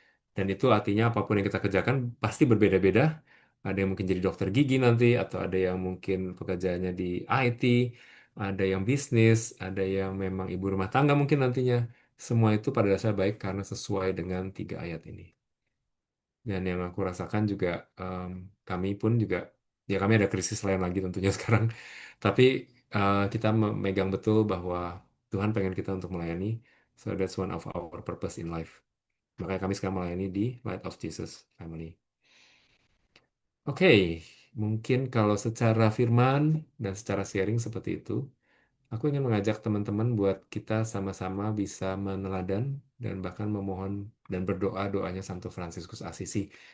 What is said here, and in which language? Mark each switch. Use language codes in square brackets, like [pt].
[id] Dan itu artinya apapun yang kita kerjakan pasti berbeda-beda. Ada yang mungkin jadi dokter gigi nanti, atau ada yang mungkin pekerjaannya di IT, ada yang bisnis, ada yang memang ibu rumah tangga mungkin nantinya. Semua itu pada dasarnya baik karena sesuai dengan tiga ayat ini. Dan yang aku rasakan juga em, kami pun juga ya kami ada krisis lain lagi tentunya sekarang. Tapi kita memegang betul bahwa Tuhan pengen kita untuk melayani. [en] So that's one of our purpose in life. [id] Makanya kami sekarang melayani di Light of Jesus Family. Oke, mungkin kalau secara firman dan secara sharing seperti itu, aku ingin mengajak teman-teman buat kita sama-sama bisa meneladan dan bahkan memohon dan berdoa doanya Santo Fransiskus Asisi.